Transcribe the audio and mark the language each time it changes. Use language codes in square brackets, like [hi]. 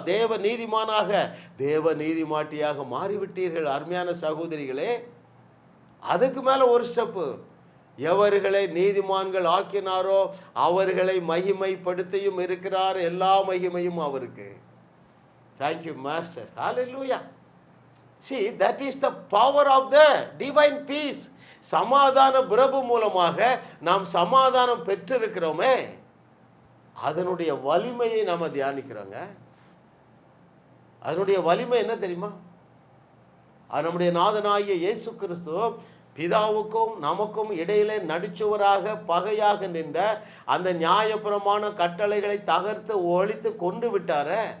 [ta] தேவ நீதிமானாக, தேவ நீதிமாட்டியாக மாறிவிட்டீர்கள். அருமையான சகோதரிகளே, அதுக்கு மேலே ஒரு ஸ்டெப்பு. எவர்களை நீதிமான்கள் ஆக்கினாரோ அவர்களை மகிமைப்படுத்தியும் இருக்கிறார். எல்லா மகிமையும் அவருக்கு. [en] Thank you master. Hallelujah. See, that is the power of the divine peace. [ta] சமாதான பிரபு மூலமாக நாம் சமாதானம் பெற்றிருக்கிறோமே, அதனுடைய வலிமையை நாம தியானிக்கிறோங்க. அதனுடைய வலிமை என்ன தெரியுமா? அது நம்முடைய நாதனாகிய இயேசு கிறிஸ்து பிதாவுக்கும் நமக்கும் இடையிலே நடுச்சுவராக பகையாக நின்ற அந்த நியாயப்பிரமாண கட்டளைகளை தகர்த்து ஒழித்து கொண்டு விட்டார.